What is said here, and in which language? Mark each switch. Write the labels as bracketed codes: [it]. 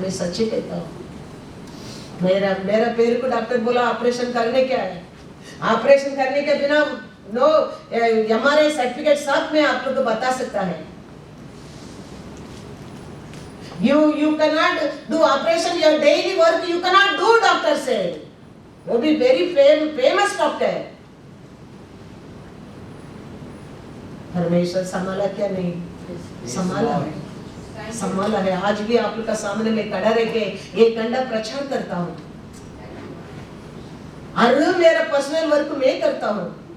[hi] मैं सच्ची कहता हूँ, मेरा पैर को डॉक्टर बोला ऑपरेशन करने क्या है, ऑपरेशन करने के बिना नो हमारे सर्टिफिकेट साथ में आप लोग को बता सकता है। [en] You cannot do operation, your daily work you cannot do, [hi] doctor से, वो भी वेरी फेमस डॉक्टर। परमेश्वर संभाला क्या नहीं, संभाला है। आज भी आप लोग का सामने में खड़ा रह के एक घंटा प्रचार करता हूँ, और मेरा पर्सनल वर्क मैं करता हूँ।